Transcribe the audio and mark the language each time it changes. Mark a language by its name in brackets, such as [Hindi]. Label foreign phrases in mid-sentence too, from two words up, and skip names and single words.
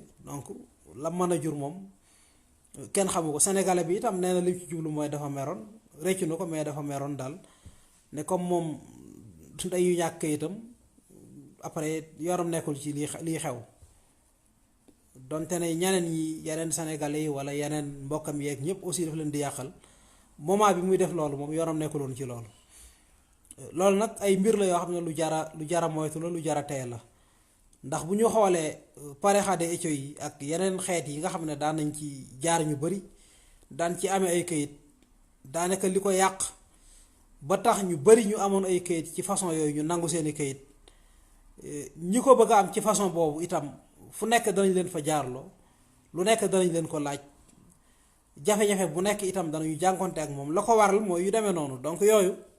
[Wolof] donc la mën a jur moom kenn xamu ko sénégalais bi itam nee na li ci jublu mooy dafa meroon réccu na ko mais dafa meroon daal ne comme moom dañu ñàkk itam après yoram nekkul ci lii xew donte ne ñeneen yi yeneen sénégalais yi wala yeneen mbokkam yeeg ñëpp aussi daf leen di yàqal moment bi muy def loolu moom yoram nekkuloon ci loolu nag ay mbir la yoo xam ne lu jara moytu la lu jara tey la ndax bu ñu xoolee [Spanish] pareja de hecho [Wolof] yi ak yeneen xeet yi nga xam ne daan nañ ci jaar ñu bari daan ci amee ay kayit daanaka li ko yàq ba tax ñu bari ñu amoon ay kayit ci façon yooyu ñu nangu seeni kayit ñi ko bëgg a am ci façon boobu itam fu nekk danañ leen fa jaarloo lu nekk danañ leen ko laaj jafe-jafe bu nekk itam danañu jànkonte ak moom la ko waral mooy yu demee noonu donc yooyu